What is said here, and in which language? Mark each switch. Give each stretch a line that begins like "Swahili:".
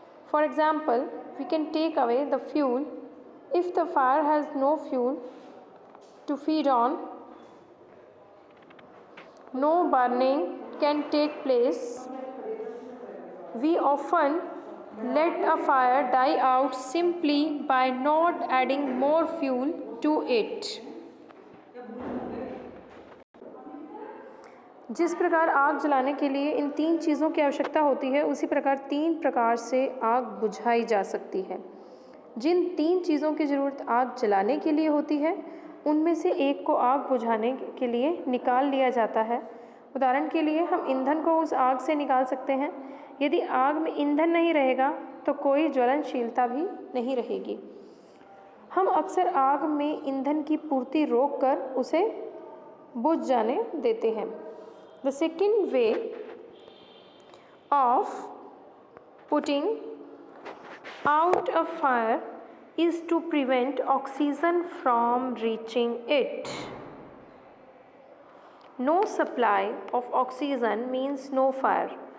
English: For example, we can take away the fuel. If the fire has no fuel to feed on, no burning can take place. We often let a fire die out simply by not adding more fuel to it.
Hindi: जिस प्रकार आग जलाने के लिए इन तीन चीज़ों की आवश्यकता होती है, उसी प्रकार तीन प्रकार से आग बुझाई जा सकती है। जिन तीन चीज़ों की ज़रूरत आग जलाने के लिए होती है, उनमें से एक को आग बुझाने के लिए निकाल लिया जाता है। उदाहरण के लिए हम ईंधन को उस आग से निकाल सकते हैं। यदि आग में ईंधन नहीं रहेगा तो कोई ज्वलनशीलता भी नहीं रहेगी। हम अक्सर आग में ईंधन की पूर्ति रोककर उसे बुझ जाने देते हैं।
English: The second way of putting out a fire is to prevent oxygen from reaching it. No supply of oxygen means no fire.